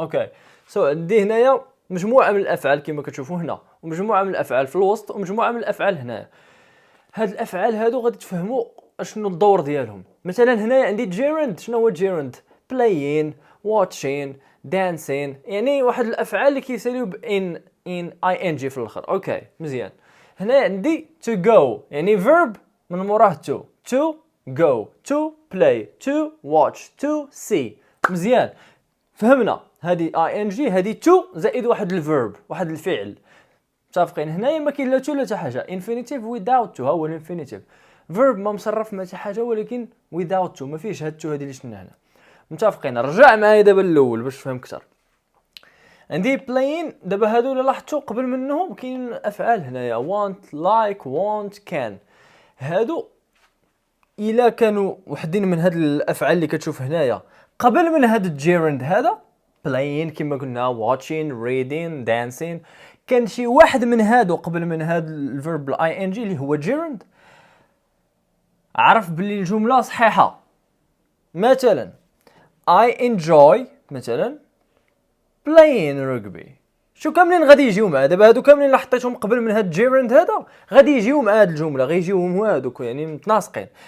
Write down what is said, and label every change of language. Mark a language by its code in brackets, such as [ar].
[ar] اوكي، عندي هنايا مجموعه من الافعال كما كتشوفوا هنا، ومجموعه من الافعال في الوسط، ومجموعه من الافعال هنا. هاد الافعال هادو غادي تفهموا شنو الدور ديالهم. مثلا هنايا عندي gerund. شنو هو gerund؟ [en] playing، watching، dancing، [ar] يعني واحد الافعال اللي كيساليو ان اي ان جي في الاخر. اوكي مزيان. هنا عندي [en] to go، يعني verb [ar] من موراه [en] to go، to play، to watch، to see. [ar] مزيان، فهمنا هذه اي ان جي، هذه to زائد واحد الفيرب، واحد الفعل. متفقين؟ هنايا ما كاين لا تو لا حتى حاجه. [en] infinitive without to، [ar] ها هو الانفينيتيف. verb ما مصرف ما حتى حاجه، ولكن [en] without to [ar] ما فيش هاد تو هذه اللي شفنا هنا. متفقين؟ رجع معايا دابا الاول باش تفهم اكثر. عندي playing. دابا هادو اللي لاحظتوا قبل منهم كاين افعال هنايا [en] want، like، want، can. [ar] هادو الا كانوا وحدين من هاد الافعال اللي كتشوف هنايا قبل من هاد الجيرند هذا playing كما قلنا، [en] watching، reading، dancing، [ar] كان شي واحد من هادو قبل من هاد الفيرب الاي ان جي اللي هو جيرند، عرف باللي الجمله صحيحه. [en] مثلا I enjoy مثلا playing rugby. [ar] شو كاملين غادي يجيو مع دابا هادو كاملين اللي حطيتهم قبل من هاد جيرند هذا غادي يجيو مع هاد الجمله، غيجيوهم هادوك يعني متناسقين.